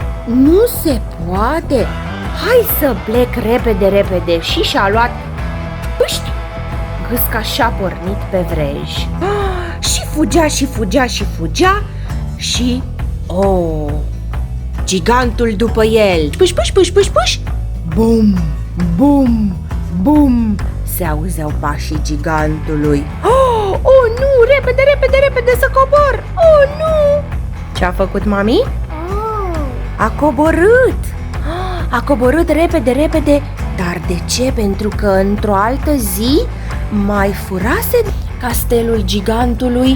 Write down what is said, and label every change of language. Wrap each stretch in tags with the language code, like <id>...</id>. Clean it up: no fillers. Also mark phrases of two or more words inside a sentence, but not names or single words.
<ro>Nu se poate! Hai să plec repede, repede. Și și-a luat pâști! Gâsca și-a pornit pe vrej. Și fugea și fugea și fugea. Și gigantul după el. Puș, puș, puș, puș, puș. Bum, bum, bum. Se auzeau pașii gigantului. Oh, nu, repede, repede, repede să cobor. Oh, nu. Ce-a făcut mami? A coborât. A coborât repede, repede. Dar de ce? Pentru că într-o altă zi mai furase castelul gigantului.</ro>